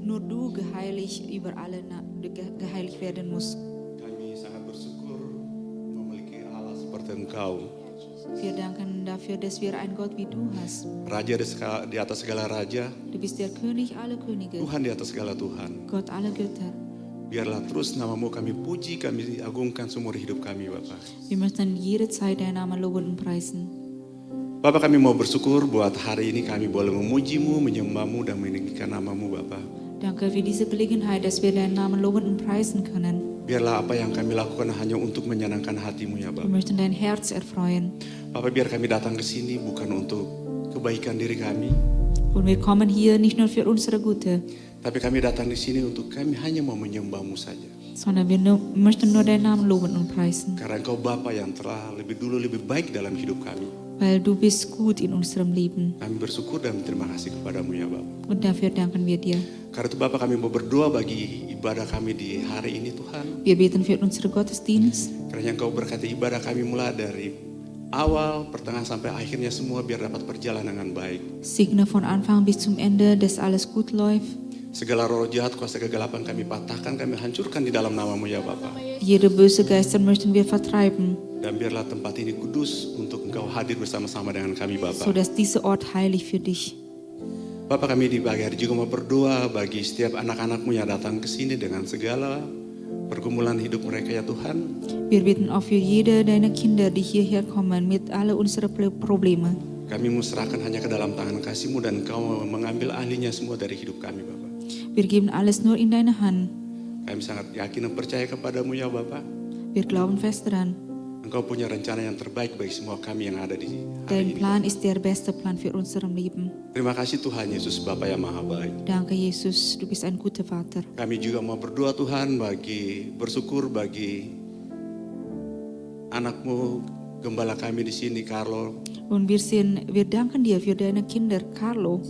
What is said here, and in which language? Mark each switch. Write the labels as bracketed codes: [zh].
[de] du geheiligt über alle geheiligt werden musst. [id] Kami sangat bersyukur memiliki Allah seperti Engkau, [de] Wir danken dafür, dass wir einen Gott wie du hast. [id] Raja di atas segala raja, [de] Du bist der König aller Könige, [id] Tuhan di atas segala Tuhan. [de] Gott aller Götter. [id] Biarlah terus namamu kami puji, kami agungkan seumur hidup kami, Bapak. [de] Wir möchten jede Zeit deinen Namen loben und preisen. [id] Bapak, kami mau bersyukur buat hari ini kami boleh memujimu, menyembahmu, dan meninggikan namamu, Bapak. [de] Danke für diese Gelegenheit, dass wir deinen Namen loben und preisen können. [id] Biarlah apa yang kami lakukan hanya untuk menyenangkan hatimu, ya [de] Wir [id] Bapak. [de] möchten dein Herz erfreuen. [id] Bapak, biar kami datang ke sini bukan untuk kebaikan diri kami, [de] Und wir kommen hier nicht nur für unsere Gute, [id] tapi kami datang di sini untuk kami hanya mau menyembahmu saja. [de] sondern wir möchten nur deinen Namen loben und preisen. [id] Karena Engkau Bapa yang telah lebih dulu lebih baik dalam hidup kami. [de] Weil du bist gut in unserem Leben. [id] Kami bersyukur dan berterima kasih kepadamu, ya Bapak. [de] Und dafür danken wir dir. [id] Karena itu Bapak, kami mau berdoa bagi ibadah kami di hari ini, Tuhan. [de] Wir beten für unsere Gottesdienst. [id] Karena Engkau berkati ibadah kami mulai dari awal, pertengahan sampai akhirnya semua biar dapat berjalan dengan baik. [de] Segne von Anfang bis zum Ende, dass alles gut läuft. [id] Segala roh jahat, kuasa kegelapan kami patahkan, kami hancurkan di dalam namamu, ya Bapak. [de] Jede böse Geister möchten wir vertreiben, [id] Dan biarlah tempat ini kudus untuk Engkau hadir bersama-sama dengan kami, Bapak. [de] sodass dieser Ort heilig für dich. [id] Bapak, kami di pagi hari juga mau berdoa bagi setiap anak-anakmu yang datang ke sini dengan segala pergumulan hidup mereka, ya Tuhan. [de] Wir beten auch für jede deiner Kinder, die hierher kommen, mit alle unsere Probleme. [id] Kami serahkan hanya ke dalam tangan kasih-Mu dan Engkau mengambil ahlinya semua dari hidup kami, Bapak. [de] Wir geben alles nur in deine Hand. [id] Kami sangat yakin dan percaya kepadamu, ya Bapak. [de] Wir glauben fest daran. [id] Engkau punya rencana yang terbaik bagi semua kami yang ada di hari [de] Dein [id] ini. [de] Plan ist der beste Plan für unserem Leben. [id] Terima kasih Tuhan Yesus, Bapa yang maha baik. [de] Danke, Jesus, du bist ein guter Vater. [id] Kami juga mau berdoa Tuhan bersyukur bagi anakmu, gembala kami di sini, Carlo, [de] Und wir danken dir für deine Kinder, Carlo,